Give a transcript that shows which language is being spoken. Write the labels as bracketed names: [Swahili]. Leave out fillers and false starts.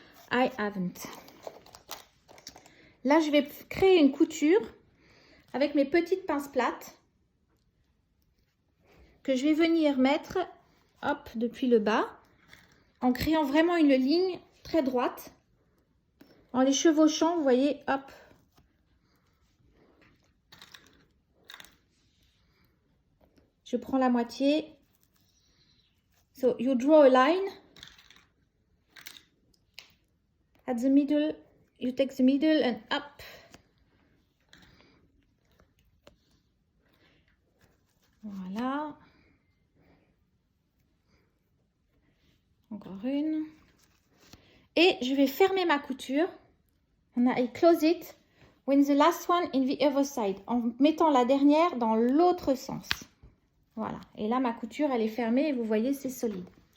[English] I haven't. [French] Là, je vais créer une couture avec mes petites pinces plates que je vais venir mettre, hop, depuis le bas, en créant vraiment une ligne très droite. En les chevauchant, vous voyez, hop. Je prends la moitié. [English] So, you draw a line. At the middle, you take the middle and up. [French] Voilà. Encore une. Et je vais fermer ma couture. [English] I close it with the last one in the other side. [French] En mettant la dernière dans l'autre sens. Voilà. Et là, ma couture, elle est fermée et vous voyez, c'est solide.